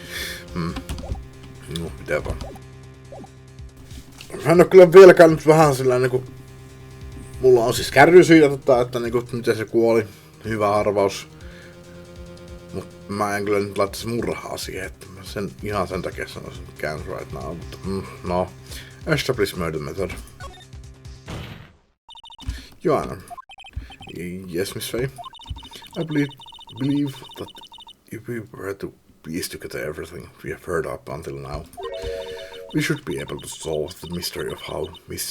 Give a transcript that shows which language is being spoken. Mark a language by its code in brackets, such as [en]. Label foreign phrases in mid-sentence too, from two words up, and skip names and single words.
[fi] No, mitä vaan. Hän on kyllä vieläkään nyt vähän sillä niinku... Mulla on siis kärry siitä, että niinku, miten se kuoli. Hyvä arvaus. Mut mä en kyllä nyt laittaisi murhaa siihen, että mä ihan sen takia sanoisin [en] Can't right now. [fi] Mutta, no, [en] establish murder method. Joanna. Yes, Miss Faye. I believe that if we were to piece together everything we have heard up until now, we should be able to solve the mystery of how Mr.